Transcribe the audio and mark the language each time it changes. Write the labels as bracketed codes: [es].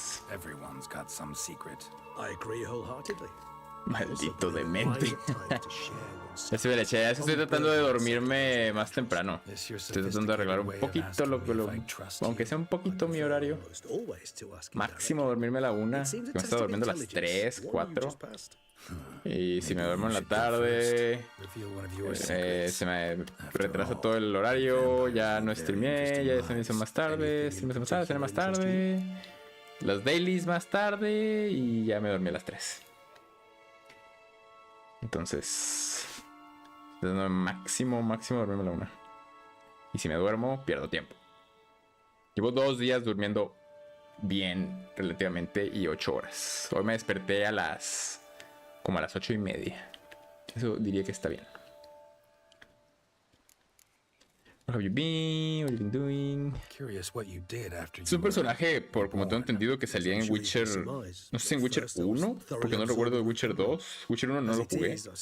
[en] Everyone's got some secret. I agree wholeheartedly. [es] Maldito demente. Ya se me la eché, ya estoy tratando de dormirme más temprano. Estoy tratando de arreglar un poquito aunque sea un poquito mi horario. Máximo dormirme a la 1, que me está durmiendo a las 3, 4. Y si me duermo en la tarde, se me retrasa todo el horario, ya no streamé, ya se me hizo más tarde, cené más tarde, los dailies más tarde y ya me dormí a las 3. Entonces, máximo dormirme a la 1. Y si me duermo, pierdo tiempo. Llevo 2 días durmiendo bien, relativamente, y 8 horas. Hoy me desperté como a las 8:30. Eso diría que está bien. [en] What have you been doing? [es] Es un personaje, por como tengo entendido, que salía en Witcher. No sé si en Witcher 1, porque no recuerdo de Witcher 2. Witcher 1 no lo jugué.